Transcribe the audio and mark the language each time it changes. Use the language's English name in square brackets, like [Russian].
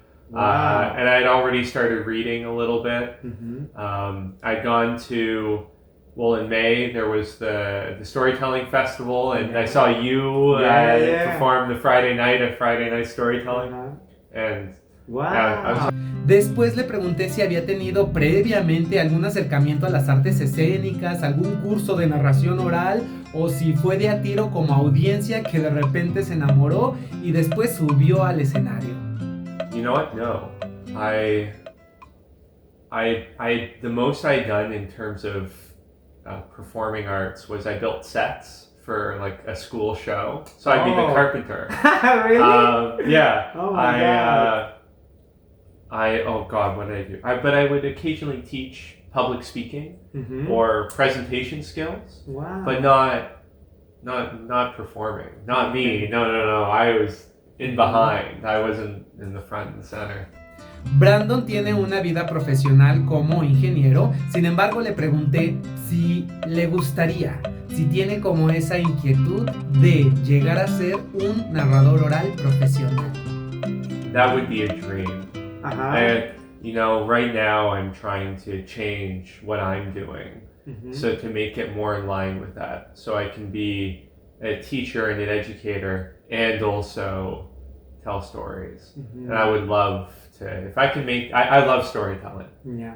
[English] Wow. And I'd already started reading a little bit. I'd gone to, in May there was the storytelling festival, and I saw you perform the Friday night storytelling, and wow. [Spanish] Después le pregunté si había tenido previamente algún acercamiento a las artes escénicas, algún curso de narración oral, o si fue de a tiro como audiencia que de repente se enamoró y después subió al escenario. [English] You know what? No. The most I'd done in terms of performing arts was I built sets for like a school show. So I'd be the carpenter. Really? Yeah. Oh my God. What did I do? But I would occasionally teach public speaking or presentation skills. Wow. But not performing. Not me. No. I was in behind. I wasn't in the front and center. [Spanish] Brandon tiene una vida profesional como ingeniero, sin embargo le pregunté si le gustaría, si tiene como esa inquietud de llegar a ser un narrador oral profesional. [English] That would be a dream. And, right now I'm trying to change what I'm doing, so to make it more in line with that, so I can be a teacher and an educator and also tell stories. And I would love to, if I can make, I love storytelling. Yeah.